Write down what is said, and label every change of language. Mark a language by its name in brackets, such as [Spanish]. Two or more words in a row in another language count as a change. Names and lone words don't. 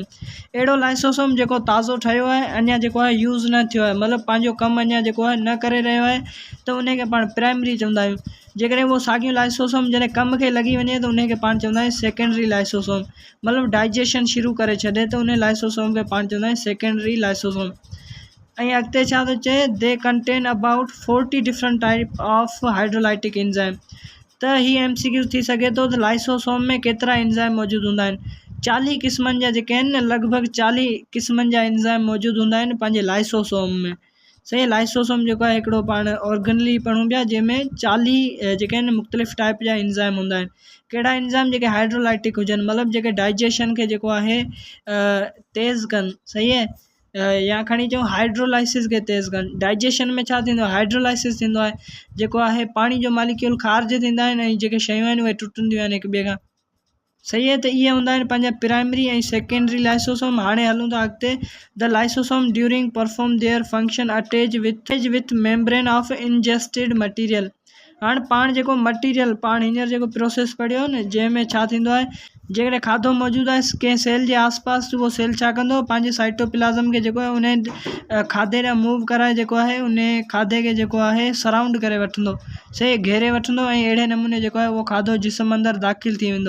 [Sindhi] अहिड़ो लाइसोसोम जेको ताज़ो ठहियो आहे, अञा जेको आहे यूज़ न थियो आहे, मतिलबु पंहिंजो कमु अञा जेको आहे न करे रहियो आहे, त उनखे पाण प्राइमरी चवंदा आहियूं। जेकॾहिं वो साॻियूं लाइसोसोम जॾहिं कम खे लॻी वञे त उनखे पाण चवंदा आहियूं सेकेंडरी लाइसोसोम, मतिलबु डाइजेशन शुरू करे छॾे त उन लाइसोसोम खे पाण चवंदा आहियूं सेकेंडरी लाइसोसोम। ऐं अॻिते छा थो चए, [English] they contain about 40 different type of hydrolytic enzyme. [Sindhi] त हीअ MCQ थी सघे थो त लाइसोसोम में केतिरा एंजाइम मौजूदु हूंदा आहिनि। 40 क़िस्मनि जा जेके आहिनि न, लॻभॻि 40 क़िस्मनि जा एंजाइम मौजूदु हूंदा आहिनि पंहिंजे लाइसोसोम में। सही, लाइसोसोम जेको आहे हिकिड़ो पाण ऑर्गनली पढ़ूं पिया जंहिंमें 40 जेके आहिनि मुख़्तलिफ़ टाइप जा एंजाइम हूंदा आहिनि। कहिड़ा एंजाइम? जेके हाइड्रोलाइटिक हुजनि, मतिलबु जेके डाइजेशन खे जेको आहे तेज़ कनि। सही आहे, या खणी चऊं हाइड्रोलाइसिस खे तेज़ कनि। डाइजेशन में छा थींदो आहे? हाइड्रोलाइसिस थींदो आहे, जेको आहे पाणी जो मालिक्यूल ख़ारिज थींदा आहिनि ऐं जेके शयूं आहिनि उहे टुटंदियूं आहिनि हिक ॿिए खां। सही आहे, त इहे हूंदा आहिनि पंहिंजा प्राइमरी ऐं सेकेंडरी लाइसोसोम। हाणे हलूं था अॻिते। [English] the lysosome during perform their function attach with membrane of ingested material. [Sindhi] हाणे पाण जेको मटीरियल पाण हींअर जेको प्रोसेस पढ़ियो न, जंहिंमें छा थींदो आहे, जेकॾहिं खाधो मौजूदु आहे कंहिं सेल जे आसपास, उहो सेल छा कंदो, पंहिंजे साइटोप्लाज़म खे जेको आहे उन खाधे ॾांहुं मूव कराए जेको आहे उन खाधे खे जेको आहे सराउंड करे वठंदो, सही, घेरे वठंदो, ऐं अहिड़े नमूने जेको आहे उहो खाधो जिस्म अंदरि दाख़िल थी वेंदो।